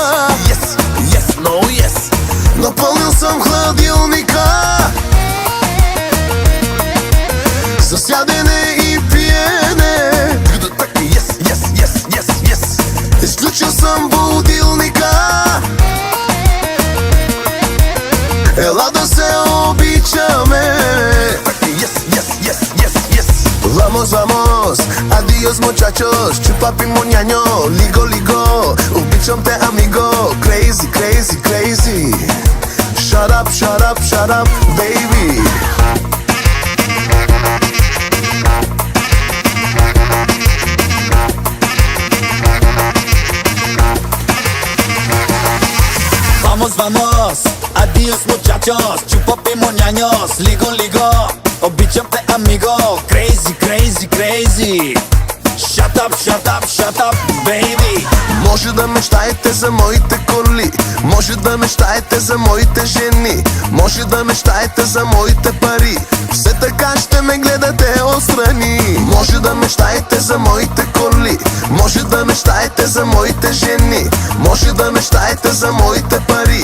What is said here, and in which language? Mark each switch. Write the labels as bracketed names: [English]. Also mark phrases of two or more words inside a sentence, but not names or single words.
[Bulgarian] Напълнил съм хладилника с ядене и пиене. Изключил съм будилника. Ела да се обичаме. [Spanish] Vamos, vamos, adios muchachos, chupapi moñaño, ligo, ligo. [Bulgarian] Обичам те, amigo, [English] crazy, crazy, crazy. Shut up, shut up, shut up, baby. [Spanish] Vamos, vamos, adios muchachos, chupapi moñaños, ligo, ligo. [Bulgarian] Обичам те, amigo, [English] crazy, crazy, crazy. Shut up, shut up, shut up, baby. [Bulgarian] Може да мечтаете за моите коли, може да мечтаете за моите жени, може да мечтаете за моите пари. Все така ще ме гледате отстрани. Може да мечтаете за моите коли, може да мечтаете за моите жени, може да мечтаете за моите пари.